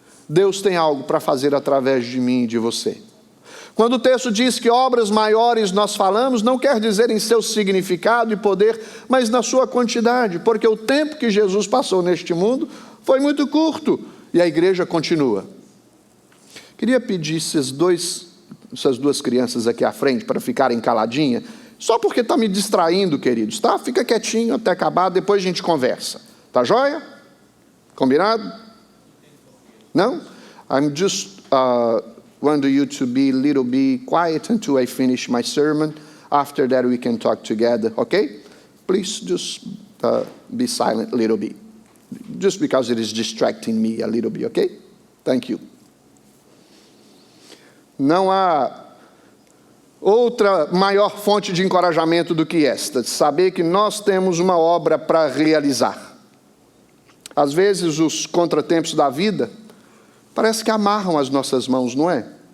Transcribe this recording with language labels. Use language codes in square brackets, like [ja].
[pt] Deus tem algo para fazer através de mim e de você. Quando o texto diz que obras maiores nós falamos, não quer dizer em seu significado e poder, mas na sua quantidade, porque o tempo que Jesus passou neste mundo foi muito curto e a igreja continua. Queria pedir essas duas crianças aqui à frente para ficarem caladinhas, só porque está me distraindo, queridos, tá? Fica quietinho até acabar, depois a gente conversa. Tá joia? Combinado? Não? [en] I'm just want you to be a little bit quiet until I finish my sermon. After that we can talk together, okay? Please just be silent a little bit. Just because it is distracting me a little bit, okay? Thank you. [pt] Não há outra maior fonte de encorajamento do que esta, de saber que nós temos uma obra para realizar. Às vezes os contratempos da vida parece que amarram as nossas mãos, não é?